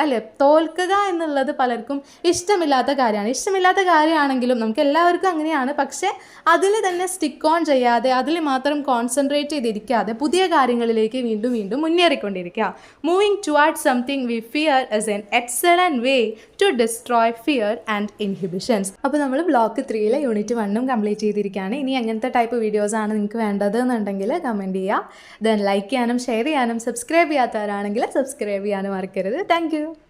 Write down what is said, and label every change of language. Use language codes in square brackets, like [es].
[ml] അല്ലേ, തോൽക്കുക എന്നുള്ളത് പലർക്കും ഇഷ്ടമില്ലാത്ത കാര്യമാണെങ്കിലും നമുക്ക് എല്ലാവർക്കും അങ്ങനെയാണ്. പക്ഷേ അതിൽ തന്നെ സ്റ്റിക്ക് ഓൺ ചെയ്യാതെ, അതിൽ മാത്രം കോൺസെൻട്രേറ്റ് ചെയ്തിരിക്കാതെ പുതിയ കാര്യങ്ങളിലേക്ക് വീണ്ടും വീണ്ടും മുന്നേറിക്കൊണ്ടിരിക്കുക. [en] Moving toward something we fear is an excellent way to destroy fear and inhibitions. [ml] അപ്പോൾ നമ്മൾ ബ്ലോക്ക് 3 യൂണിറ്റ് 1 കംപ്ലീറ്റ് ചെയ്തിരിക്കുകയാണ്. ഇനി എങ്ങനത്തെ ടൈപ്പ് വീഡിയോസാണ് നിങ്ങൾക്ക് വേണ്ടത് എന്നുണ്ടെങ്കിൽ കമൻറ്റ് ചെയ്യുക. ദെൻ ലൈക്ക് ചെയ്യാനും ഷെയർ ചെയ്യാനും സബ്സ്ക്രൈബ് ചെയ്യാത്തവരാണെങ്കിൽ സബ്സ്ക്രൈബ് ചെയ്യാനും മറക്കരുത്. [en] Thank you.